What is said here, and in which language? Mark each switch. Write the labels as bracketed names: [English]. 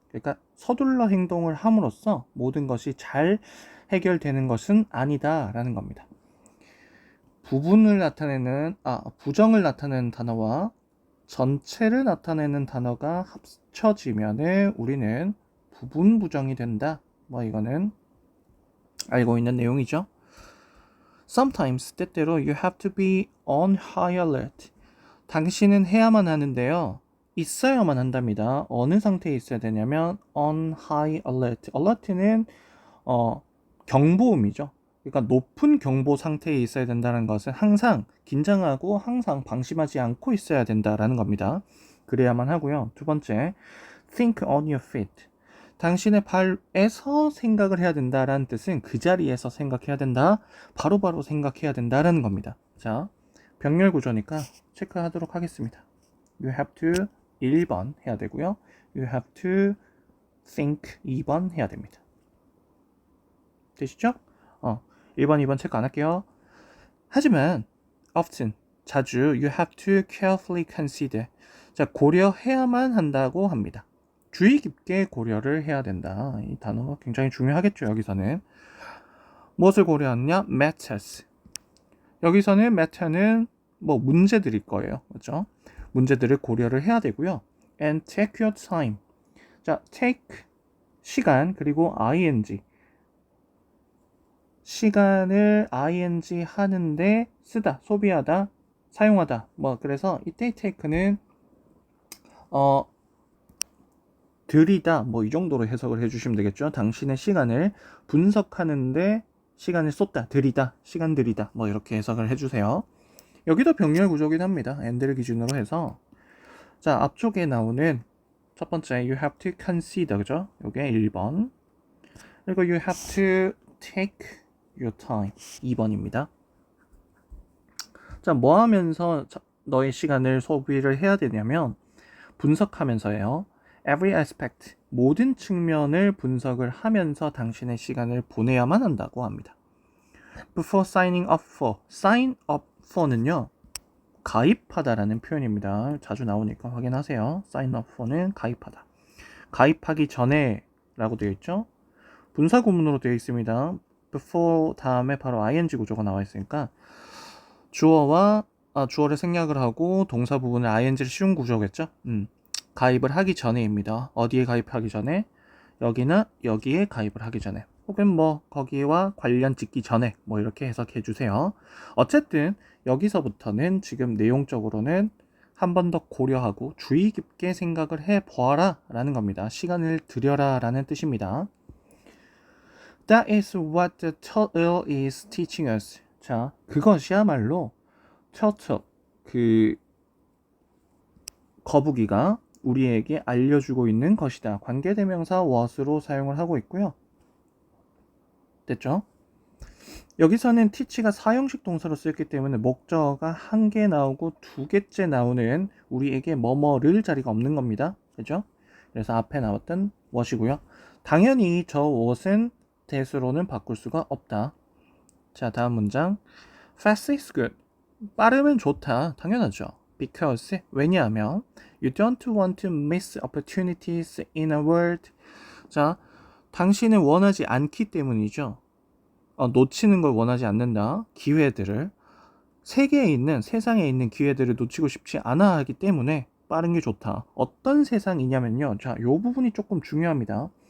[Korean] 그러니까 서둘러 행동을 함으로써 모든 것이 잘 해결되는 것은 아니다라는 겁니다. 부정을 나타내는 단어와 전체를 나타내는 단어가 합쳐지면은 우리는 부분 부정이 된다. 뭐 이거는 알고 있는 내용이죠. [English] Sometimes [Korean] 때때로 [English] you have to be on high alert. [Korean] 당신은 해야만 하는데요. 있어야만 한답니다. 어느 상태에 있어야 되냐면 [English] on high alert. [Korean] alert는 경보음이죠. 그러니까 높은 경보 상태에 있어야 된다는 것은 항상 긴장하고 항상 방심하지 않고 있어야 된다라는 겁니다. 그래야만 하고요. 두 번째, [English] think on your feet. [Korean] 당신의 발에서 생각을 해야 된다라는 뜻은 그 자리에서 생각해야 된다. 바로바로 생각해야 된다라는 겁니다. 자, 병렬 구조니까 체크하도록 하겠습니다. [English] You have to [Korean] 1번 해야 되고요. [English] You have to think [Korean] 2번 해야 됩니다. 되시죠? 1번, 2번 체크 안 할게요. 하지만 [English] often, [Korean] 자주 [English] you have to carefully consider. [Korean] 자, 고려해야만 한다고 합니다. 주의 깊게 고려를 해야 된다. 이 단어가 굉장히 중요하겠죠. 여기서는 무엇을 고려하느냐? [English] matters. [Korean] 여기서는 matter는 뭐 문제들일 거예요. 그렇죠? 문제들을 고려를 해야 되고요. [English] and take your time. [Korean] 자, take 시간 그리고 ing 시간을 ing 하는데 쓰다, 소비하다, 사용하다. 뭐 그래서 이때 take는 들이다 뭐 이 정도로 해석을 해주시면 되겠죠. 당신의 시간을 분석하는데 시간을 쏟다, 들이다, 시간 들이다 뭐 이렇게 해석을 해주세요. 여기도 병렬 구조긴 합니다. and를 기준으로 해서 자 앞쪽에 나오는 첫 번째 [English] you have to consider [Korean] 그죠? 요게 1번 그리고 [English] you have to take your time [Korean] 2번입니다. 자, 뭐 하면서 너의 시간을 소비를 해야 되냐면 분석하면서예요. [English] Every aspect, [Korean] 모든 측면을 분석을 하면서 당신의 시간을 보내야만 한다고 합니다. [English] Before signing up for, sign up for는요. [Korean] 가입하다라는 표현입니다. 자주 나오니까 확인하세요. sign up for는 가입하다. 가입하기 전에 라고 되어 있죠. 분사 구문으로 되어 있습니다. before 다음에 바로 ing 구조가 나와 있으니까 주어를 생략을 하고 동사 부분을 ing를 씌운 구조겠죠. 가입을 하기 전에입니다. 어디에 가입하기 전에? 여기나 여기에 가입을 하기 전에 혹은 뭐 거기와 관련 짓기 전에 뭐 이렇게 해석해 주세요. 어쨌든 여기서부터는 지금 내용적으로는 한 번 더 고려하고 주의 깊게 생각을 해 보아라 라는 겁니다. 시간을 들여라 라는 뜻입니다. [English] That is what the turtle is teaching us. [Korean] 자, 그것이야말로 turtle, 그 거북이가 우리에게 알려주고 있는 것이다. 관계대명사 what으로 사용을 하고 있고요. 됐죠? 여기서는 teach가 사형식 동사로 쓰였기 때문에 목적어가 한 개 나오고 두 개째 나오는 우리에게 뭐뭐를 자리가 없는 겁니다. 그죠? 그래서 앞에 나왔던 what이고요. 당연히 저 what은 대수로는 바꿀 수가 없다. 자, 다음 문장. [English] Fast is good. [Korean] 빠르면 좋다. 당연하죠. [English] Because, [Korean] 왜냐하면 [English] You don't want to miss opportunities in a world. [Korean] 자, 당신은 원하지 않기 때문이죠. 놓치는 걸 원하지 않는다. 기회들을. 세상에 있는 기회들을 놓치고 싶지 않아 하기 때문에 빠른 게 좋다. 어떤 세상이냐면요. 자, 요 부분이 조금 중요합니다.